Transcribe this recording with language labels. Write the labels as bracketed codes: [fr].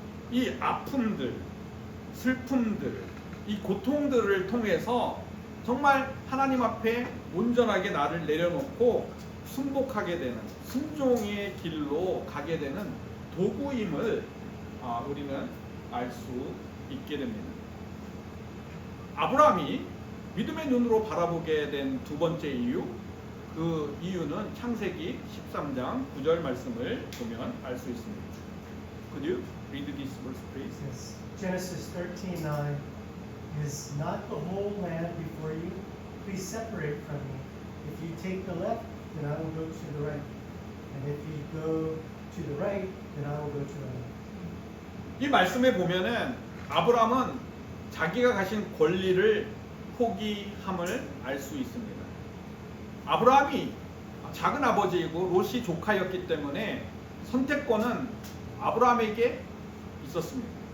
[ko] 이 아픔들, 슬픔들, 이 고통들을 통해서 정말 하나님 앞에 온전하게 나를 내려놓고 순복하게 되는, 순종의 길로 가게 되는 도구임을 우리는 알 수 있게 됩니다. 아브라함이 믿음의 눈으로 바라보게 된 두 번째 이유, 그 이유는 창세기 13장 9절 말씀을 보면 알 수 있습니다. [en] Could you read this verse, please? Yes. Genesis 13:9. Is not the whole land before you? Please separate from me. If you take the left, then I will go to the right. And if you go to the right, then I will go to the left. [ko] 이 말씀에 보면은 아브라함은 자기가 가진 권리를 포기함을 알 수 있습니다. 아브라함이 작은 아버지이고 롯이 조카였기 때문에 선택권은 아브라함에게 있었습니다.